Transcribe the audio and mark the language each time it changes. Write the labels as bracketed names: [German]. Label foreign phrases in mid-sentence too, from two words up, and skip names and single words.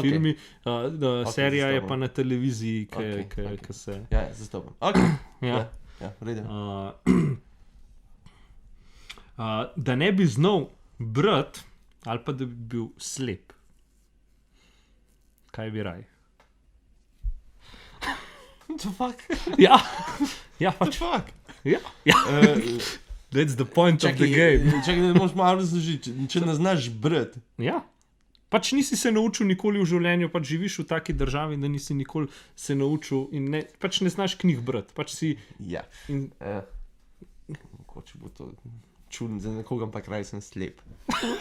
[Slovenian] filmi, serija je zastopam. pa na televiziji, Ok. ki se... Ja, zastopam. Ok. Ja. Ja, v redu. Da ne bi znal brati, ali pa da bi bil slep. Kaj bi raj? [English] The fuck? [Slovenian] Ja, [English] The [Slovenian] pač. [English] fuck? [Slovenian] Ja. [English] That's the point of the game. [Slovenian] Čakaj, da moraš malo razložiti, če ne znaš brati. Ja. Pač nisi se naučil nikoli v življenju, pač živiš v taki državi, da nisi nikoli se naučil in pač ne znaš knjig brati. Pač si... Ja. In, Mogoče bo to čudno za nekoga, ampak kraj sem slep.